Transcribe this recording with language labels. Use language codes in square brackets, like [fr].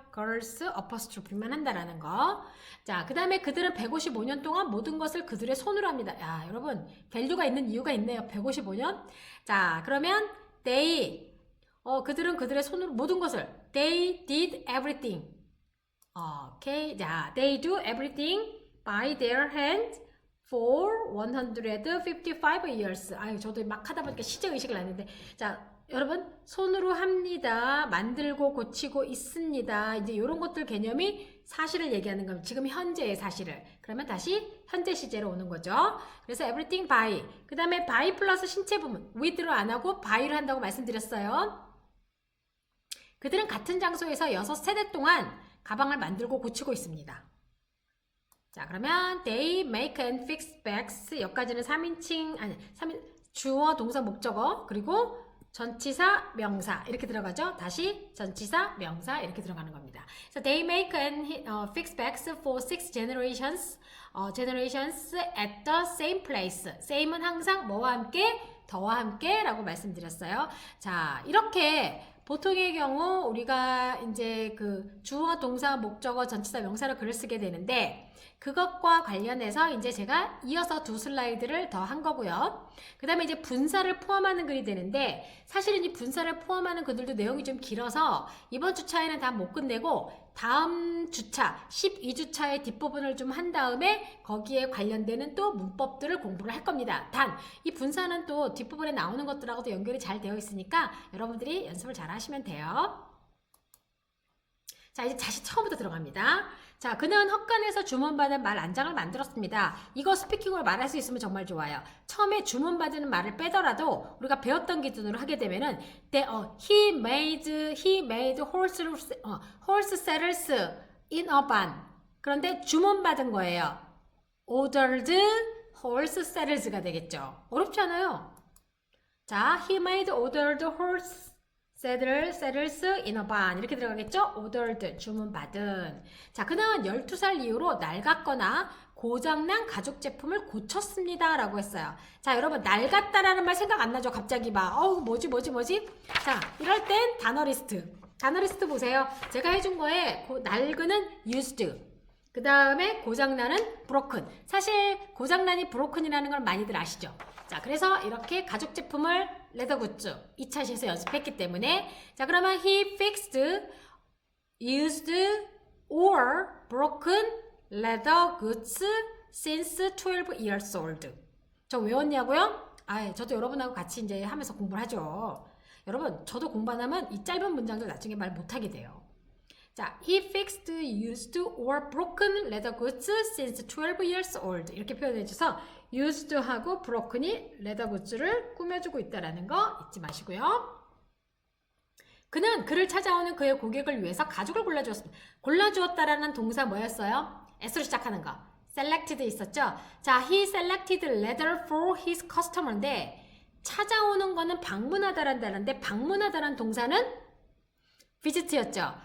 [ko] girls apostrophe만 한다라는 거. 자, 그 다음에 그들은 155년 동안 모든 것을 그들의 손으로 합니다. 야, 여러분 밸류가 있는 이유가 있네요. 155년. 자, 그러면 they 그들은 그들의 손으로 모든 것을 [en] they did everything. [ko] 오케이. [en] 자, they do everything by their hand for 155 years. [ko] 아유, 저도 막 하다 보니까 시제의식을 안 했는데. 자, 여러분, 손으로 합니다. 만들고 고치고 있습니다. 이제 이런 것들 개념이 사실을 얘기하는 겁니다. 지금 현재의 사실을. 그러면 다시 현재 시제로 오는 거죠. 그래서 [en] everything by. [ko] 그 다음에 by 플러스 신체 부분. with로 안 하고 by로 한다고 말씀드렸어요. 그들은 같은 장소에서 6세대 동안 가방을 만들고 고치고 있습니다. 자, 그러면 [en] they make and fix bags. [ko] 여기까지는 3인칭, 아니, 주어, 동사, 목적어, 그리고 전치사, 명사 이렇게 들어가죠. 다시 전치사, 명사 이렇게 들어가는 겁니다. [en] So they make and fix bags for 6 generations. generations at the same place. [ko] same은 항상 뭐와 함께? 더와 함께 라고 말씀드렸어요. 자, 이렇게 보통의 경우 우리가 이제 그 주어, 동사, 목적어, 전치사, 명사로 글을 쓰게 되는데 그것과 관련해서 이제 제가 이어서 2 슬라이드를 더 한 거고요. 그 다음에 이제 분사를 포함하는 글이 되는데 사실은 이 분사를 포함하는 글들도 내용이 좀 길어서 이번 주차에는 다 못 끝내고 다음 주차 12주차의 뒷부분을 좀 한 다음에 거기에 관련되는 또 문법들을 공부를 할 겁니다. 단 이 분사는 또 뒷부분에 나오는 것들하고도 연결이 잘 되어 있으니까 여러분들이 연습을 잘 하시면 돼요. 자, 이제 다시 처음부터 들어갑니다. 자, 그는 헛간에서 주문받은 말 안장을 만들었습니다. 이거 스피킹으로 말할 수 있으면 정말 좋아요. 처음에 주문받은 말을 빼더라도 우리가 배웠던 기준으로 하게 되면은 [en] he made horse saddles in a barn. [ko] 그런데 주문받은 거예요. [en] ordered horse saddles가 되겠죠. [ko] 어렵지 않아요. [en] 자, he made ordered horse saddles in a barn [ko] 이렇게 들어가겠죠? ordered 주문받은. 자, 그는 12살 이후로 낡았거나 고장난 가죽 제품을 고쳤습니다 라고 했어요. 자, 여러분 낡았다라는 말 생각 안 나죠? 갑자기 막 뭐지? 자, 이럴 땐 단어리스트 보세요. 제가 해준 거에 낡은은 used, 그 다음에 고장나는 broken. 사실 고장난이 broken이라는 걸 많이들 아시죠? 자, 그래서 이렇게 가죽 제품을 레더 굿즈 2차 시에서 연습했기 때문에, 자, 그러면 [en] he fixed, used or broken leather goods since 12 years old. [ko] 저 외웠냐고요? 저도 여러분하고 같이 이제 하면서 공부를 하죠. 여러분, 저도 공부 안 하면 이 짧은 문장도 나중에 말 못하게 돼요. [en] 자, he fixed, used or broken leather goods since 12 years old. [ko] 이렇게 표현해줘서 used하고 broken이 leather goods를 꾸며주고 있다는 거 잊지 마시고요. 그는 그를 찾아오는 그의 고객을 위해서 가죽을 골라주었습니다. 골라주었다라는 동사 뭐였어요? S로 시작하는 거. selected 있었죠? 자, [en] he selected leather for his customer [ko] 인데 찾아오는 거는 방문하다란다는데 방문하다란 동사는 visit였죠.